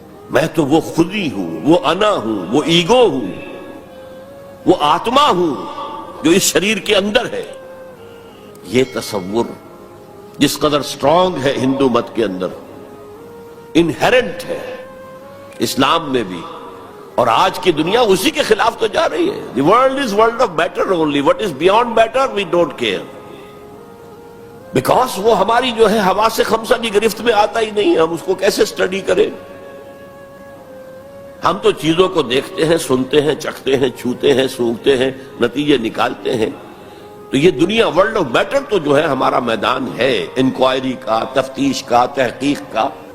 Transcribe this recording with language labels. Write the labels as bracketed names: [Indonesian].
[Urdu] میں تو وہ خودی ہوں، وہ انا ہوں، وہ ایگو ہوں، وہ آتما ہوں جو اس شریر کے اندر ہے۔ یہ تصور جس قدر اسٹرانگ ہے ہندو مت کے اندر، انہیرنٹ ہے اسلام میں بھی، اور آج کی دنیا اسی کے خلاف تو جا رہی ہے۔ [English] The world is world of matter only. What is beyond matter we don't care. Because [Urdu] وہ ہماری جو ہے حواس خمسہ کی گرفت میں آتا ہی نہیں، ہم اس کو کیسے اسٹڈی کریں؟ ہم تو چیزوں کو دیکھتے ہیں، سنتے ہیں، چکھتے ہیں، چھوتے ہیں، سونگھتے ہیں، نتیجے نکالتے ہیں۔ تو یہ دنیا ورلڈ آف میٹر تو جو ہے ہمارا میدان ہے انکوائری کا، تفتیش کا، تحقیق کا،